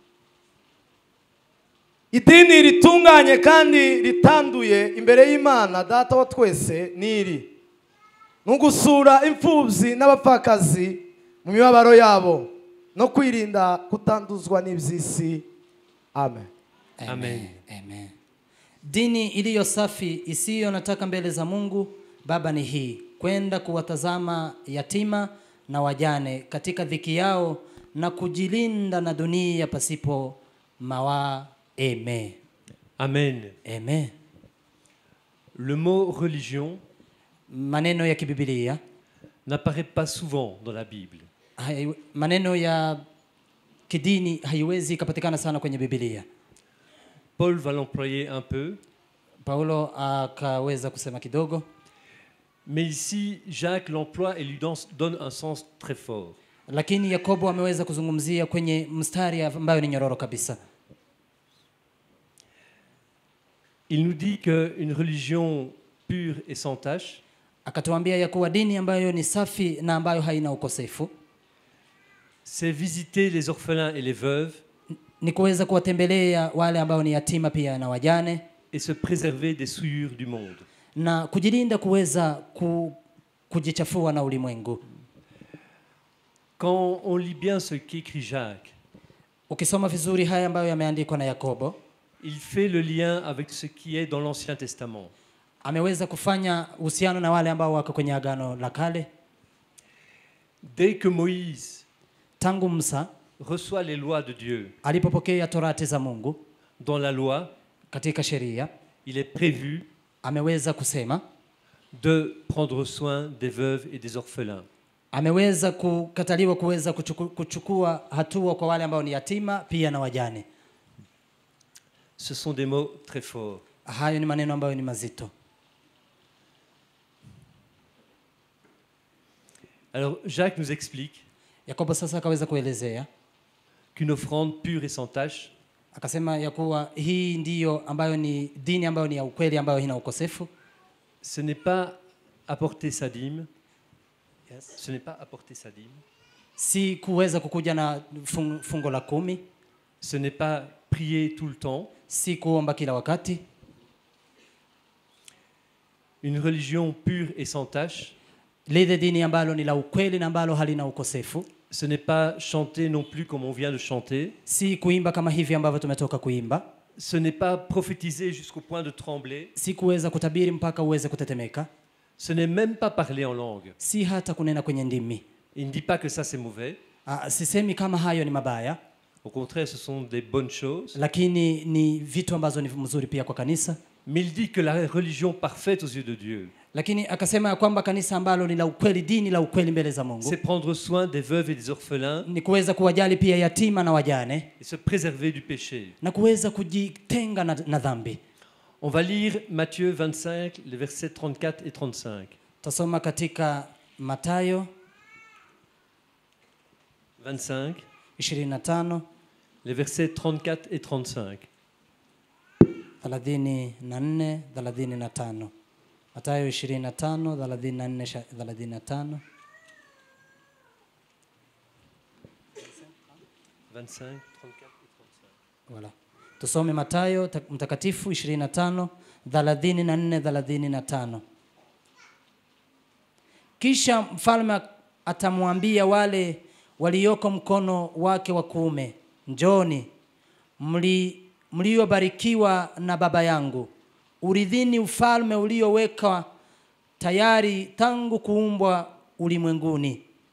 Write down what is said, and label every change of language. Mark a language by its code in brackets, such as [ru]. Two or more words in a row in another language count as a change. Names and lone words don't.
[rw] Idini ritunganye kandi ritanduye imbere y'Imana data wa twese niri nugusura imfubyi n'abapfakazi mu mibabaro yabo no kwirinda kutanduzwa n'ibyisi. Amen. Amen. Amen. [sw] Dini iliyo safi isiyo nataka mbele za Mungu Baba ni hii: kwenda kuwatazama yatima na wajane katika dhiki yao na kujilinda na dunia pasipo mawaa. Amen. Amen. Amen. [fr] Le mot religion [sw] maneno ya kibiblia [fr] n'apparaît pas souvent dans la Bible. [sw] Maneno ya kidini haiwezi kupatikana sana kwenye Biblia. [fr] Paul va l'employer un peu. [sw] Paulo akaweza kusema kidogo. [fr] Mais ici, Jacques l'emploie et lui donne un sens très fort. [sw] Lakini Yakobo ameweza kuzungumzia kwenye mstari ambayo ni nyororo kabisa. [fr] Il nous dit que une religion pure et sans tache, [sw] akatuambia ya kuwa dini ambayo ni safi na ambayo haina ukosefu, [fr] c'est visiter les orphelins et les veuves, [sw] ni kuweza kuwatembelea wale ambao ni yatima pia na wajane, [fr] et se préserver des souillures du monde. [sw] Na kujilinda kuweza kujichafua na ulimwengu. [fr] Quand on lit bien ce qu'écrit Jacques, [sw] Ukisoma vizuri haya ambayo yameandikwa na Yakobo, [fr] il fait le lien avec ce qui est dans l'Ancien Testament. [sw] ameweza kufanya uhusiano na wale ambao wako kwenye Agano la Kale. [fr] Dès que Moïse [sw] Tangu Musa [fr] reçoit les lois de Dieu, [sw] alipopokea torati za Mungu [fr] dans la loi, [sw] katika sheria, [fr] il est prévu [sw] ameweza kusema, [fr] de prendre soin des veuves et des orphelins. [sw] ameweza kukataliwa kuweza kuchukua hatua kwa wale ambao ni yatima pia na wajane. [fr] Ce sont des mots très forts. [sw] Hayo ni maneno ambayo ni mazito. [fr] Alors Jacques nous explique [sw] Yakobo sasa akaweza kuelezea, [fr] qu'une offrande pure et sans tache [sw] akasema ya kuwa hii ndiyo ambayo ni dini ambayo ni ya ukweli, ambayo haina ukosefu. [fr] ce n'est pas apporter sa dîme, ce n'est pas apporter sa dîme, [sw] Si kuweza kukuja na fungo la 10, [fr] ce n'est pas prier tout le temps. [sw] si kuomba kila wakati. [fr] Une religion pure et sans tache, [sw] Lile dini ambalo ni la ukweli na ambalo halina ukosefu, [fr] ce n'est pas chanter non plus comme on vient de chanter, [sw] si kuimba kama hivi ambavyo tumetoka kuimba, [fr] ce n'est pas prophétiser jusqu'au point de trembler, [sw] si kuweza kutabiri mpaka uweze kutetemeka, [fr] ce n'est même pas parler en langue. [sw] si hata kunena kwenye ndimi. [fr] Il ne dit pas que ça c'est mauvais, [sw] Sisemi kama hayo ni mabaya, [fr] au contraire ce sont des bonnes choses, [sw] lakini ni vitu ambazo ni mzuri pia kwa kanisa. [fr] mais il dit que la religion parfaite aux yeux de Dieu, [sw] Lakini akasema ya kwamba kanisa ambalo ni la ukweli, dini la ukweli mbele za Mungu, [fr] c'est prendre soin des veuves et des orphelins [sw] ni kuweza kuwajali pia yatima na wajane [fr] et se préserver du péché. [sw] na kuweza kujitenga na dhambi. [fr] On va lire Matthieu 25, les versets 34 et 35. [sw] Tasoma katika Mathayo 25, 25 [fr] les versets 34 et 35. [sw] 34 35. Mathayo 25 34 35. [fr] 25, 34 et 35. Voilà. [sw] Tusome Mathayo mtakatifu 25 34 35. Kisha mfalme atamwambia wale walioko mkono wake wa kuume, njoni mliobarikiwa na Baba yangu, uridhini ufalme ulioweka tayari tangu kuumbwa ulimwenguni.